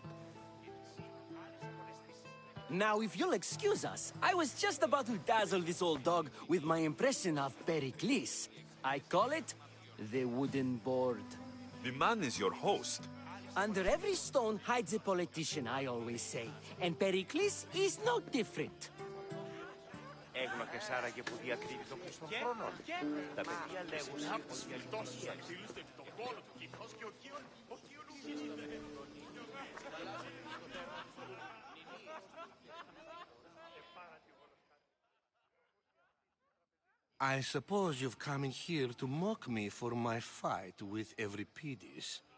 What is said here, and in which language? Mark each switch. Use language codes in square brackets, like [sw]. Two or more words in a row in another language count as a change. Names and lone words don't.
[en] Now, if you'll excuse us, I was just about to dazzle this old dog with my impression of Pericles. I call it the wooden board. The man is your host. Under every stone hides a politician, I always say. And Pericles is no different. [el] Έγνωκες άραγε που διακρύβει το πλούς των χρόνων. Τα παιδιά λέγουν [en] I suppose you've come in here to mock me for my fight with Euripides.